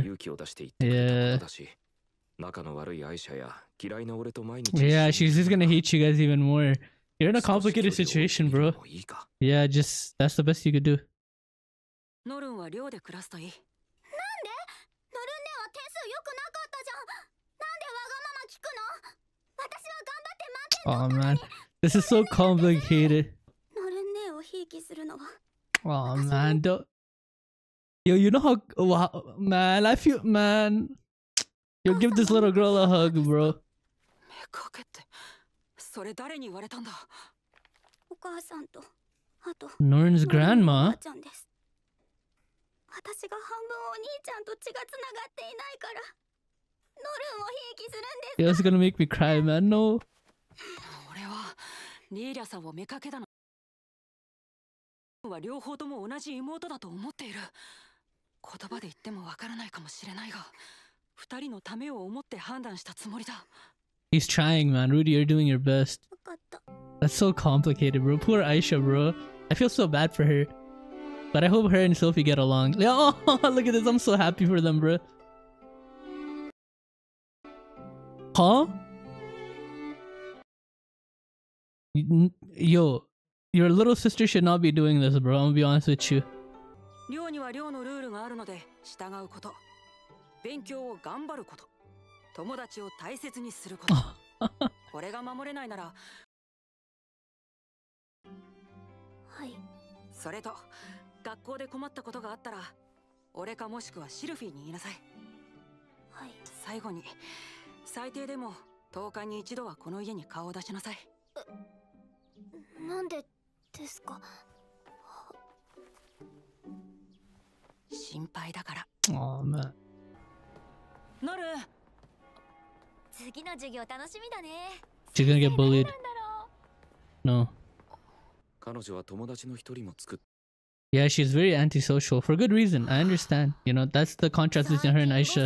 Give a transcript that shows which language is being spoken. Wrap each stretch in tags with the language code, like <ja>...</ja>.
<ja>勇気を出して言ってくれたことだし、仲の悪いアイシャや嫌いな俺と毎日。</ja> <en>Yeah, she's just gonna hate you guys even more. You're in a complicated situation, bro. Yeah, just that's the best you could do.</en> <ja>ノルンは寮で暮らすといい。なんで？ノルンねは点数良くなかったじゃん。なんでわがまま聞くの？私は頑張って満点取ったのに。</ja> <en>Oh man, this is so complicated.</en> <ja>ノルンねをひいきするのは。</ja> <en>Oh man, don't. Yo, you know how? Wow, man, I feel man. Yo, give this little girl a hug, bro.</en> <ja>目かけってそれ誰に言われたんだ？お母さんとあと</ja> <en>Norn's</en> <ja>ノルンのおば</ja> <en>grandma?</en> <ja>あちゃんです。私が半分お兄ちゃんと血がつながっていないから、ノルンをひいきするんです</ja> <en>It's gonna make me cry, man. No.</en> <ja>俺はリーリャさんを見かけたのは両方とも同じ妹だと思っている。言葉で言ってもわからないかもしれないが、二人のためを思って判断したつもりだ。</ja> <en>He's trying, man. Rudy, you're doing your best.</en> <ja>分かった。</ja> <en>That's so complicated, bro. Poor Aisha, bro. I feel so bad for her. But I hope her and Sophie get along. Oh, look at this. I'm so happy for them, bro. Huh? Yo, your little sister should not be doing this, bro. I'm gonna be honest with you.</en> <ja>寮には寮のルールがあるので従うこと、勉強を頑張ること、友達を大切にすること。これが守れないなら、はい。それと学校で困ったことがあったら、俺かもしくはシルフィーに言いなさい。はい。最後に、最低でも10日に一度はこの家に顔を出しなさい。なんでですか？心配だから。</ja> <en>Oh, man.</en> <ja>ノル、次の授業楽しみだね。</ja> <en>She's gonna get bullied. No.</en> <ja>彼女は友達の一人も作っ</ja> <en>Yeah, she's very antisocial for good reason. I understand. You know, that's the contrast between her and Aisha.</en>